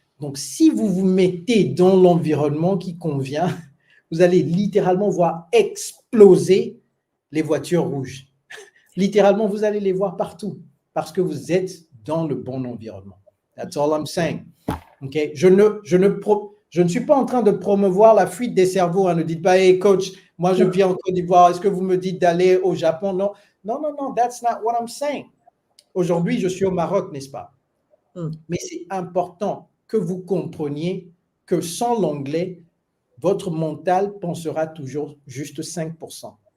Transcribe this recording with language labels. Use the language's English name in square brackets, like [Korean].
[French] Donc, si vous vous mettez dans l'environnement qui convient, vous allez littéralement voir exploser les voitures rouges. Littéralement, vous allez les voir partout parce que vous êtes dans le bon environnement. [English] That's all I'm saying. Okay? [French] Je ne suis pas en train de promouvoir la fuite des cerveaux. Hein. Ne dites pas, hey coach, moi je viens en Côte d'Ivoire, est-ce que vous me dites d'aller au Japon? Non, non, non, non, [English] that's not what I'm saying. [French] Aujourd'hui, je suis au Maroc, n'est-ce pas? Mais c'est important que vous compreniez que sans l'anglais, votre mental pensera toujours juste 5%.